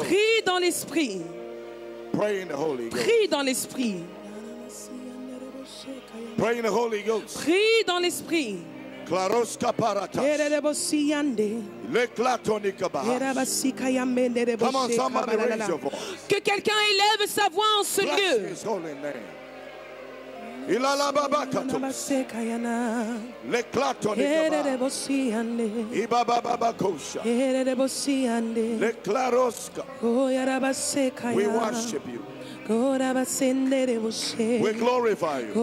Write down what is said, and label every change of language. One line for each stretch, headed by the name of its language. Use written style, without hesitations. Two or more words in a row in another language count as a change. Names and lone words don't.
French: Prie dans l'Esprit.
English: Pray in the Holy Ghost.
French: Prie dans l'Esprit.
English: Pray in the Holy Ghost.
French: Prie dans l'Esprit. Klaroska paratas. Leklatonika bahas.
English: Come on, somebody raise your voice.
French: Que quelqu'un élève sa voix en ce
English: Bless
French: lieu.
English: his holy name. Ilalababakatos. Leklatonika bahas. Ibabababakosha. Leklaroska. We worship you. We glorify you.